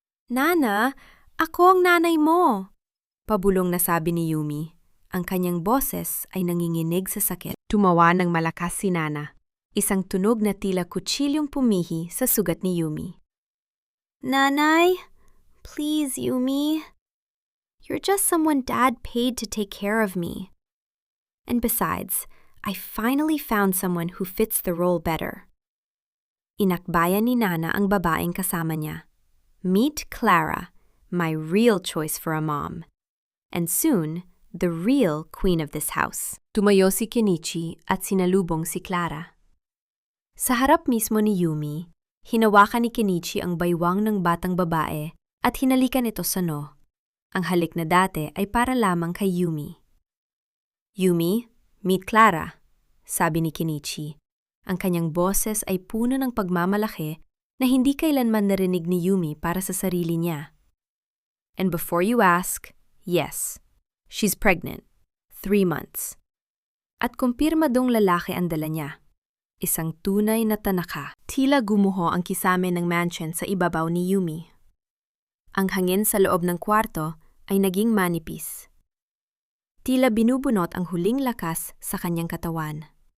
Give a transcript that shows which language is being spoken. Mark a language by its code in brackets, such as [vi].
[tl] Nana, ako ang nanay mo, pabulong na sabi ni Yumi. Ang kanyang boses ay nanginginig sa sakit. Tumawa ng malakas si Nana, isang tunog na tila kutsilyong pumihi sa sugat ni Yumi. Nanay, please, Yumi. [en] You're just someone Dad paid to take care of me. And besides, I finally found someone who fits the role better. [tl] Inakbayan ni Nana ang babaeng kasama niya. [en] Meet Clara, my real choice for a mom. And soon, the real queen of this house. [tl] Tumayo si Kenichi at sinalubong si Clara. Sa harap mismo ni Yumi, hinawakan ni Kenichi ang baywang ng batang babae at hinalikan ito sa noo. Ang halik na dati ay para lamang kay Yumi. Yumi, meet Clara, sabi ni Kenichi. Ang kanyang boses ay puno ng pagmamalaki na hindi kailanman narinig ni Yumi para sa sarili niya. [en] And before you ask, yes, she's pregnant. 3 months. [tl] At kumpirmadong lalaki ang dala niya. Isang tunay na tanaka. Tila gumuho ang kisame ng mansion sa ibabaw ni Yumi. Ang hangin sa loob ng kwarto ay naging manipis. Tila binubunot ang huling lakas sa kanyang katawan.